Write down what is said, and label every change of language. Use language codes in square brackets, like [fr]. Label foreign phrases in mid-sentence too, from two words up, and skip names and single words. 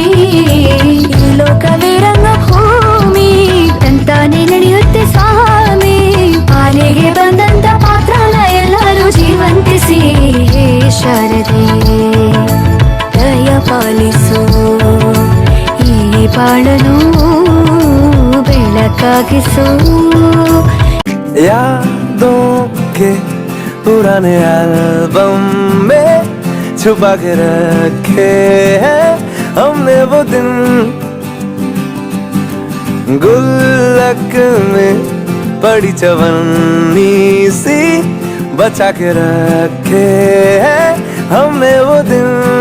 [kn] ಲೋಕವೇ ರಂಗಭೂಮಿ ತಂತಾನೆ ನಡೆಯುತ್ತೆ ಸ್ವಾಮಿ, ಪಾಲಿಗೆ ಬಂದಂತ ಪಾತ್ರನ ಎಲ್ಲರೂ ಜೀವಂತಿಸಿ. ಹೇ ಶಾರದೆ ದಯ ಪಾಲಿಸು, ಈ ಬಾಳನು ಬೆಳಕಾಗಿಸು. [hi] यादों के पुराने एल्बम में छुपा के रखे हैं हमने वो दिन, गुल्लक में पड़ी चवन्नी सी बचा के रखे हैं हमने वो दिन.